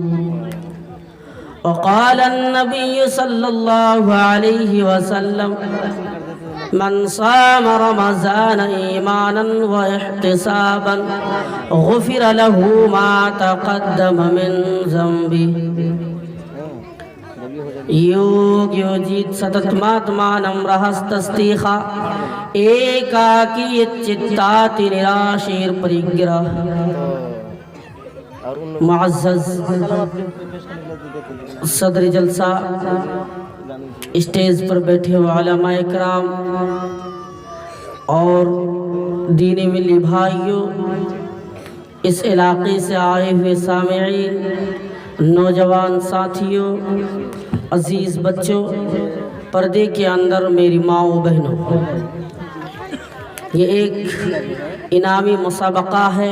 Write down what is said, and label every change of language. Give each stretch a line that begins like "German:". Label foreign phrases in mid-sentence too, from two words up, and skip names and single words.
Arabic: وقال النبي صلى الله عليه وسلم من صام رمضان إيمانا واحتسابا غفر له ما تقدم من ذنبه.
Sanskrit: ಯೋಗ ಯೋಜಿತ್ ಸತತಮಾತ್ಮಾನಂ ರಹಸ್ತಸ್ತಿಖ ಏಕಾಕಿ ಚಿತ್ತಾತಿ ನಿರಾಶೀರ್ ಪರಿಗ್ರಹ.
Urdu: معزز صدر جلسہ، اسٹیج پر بیٹھے ہوئے علماء اکرام اور دینی ملی بھائیوں، اس علاقے سے آئے ہوئے سامعین، نوجوان ساتھیوں، عزیز بچوں، پردے کے اندر میری ماں و بہنوں، یہ ایک انعامی مسابقہ ہے.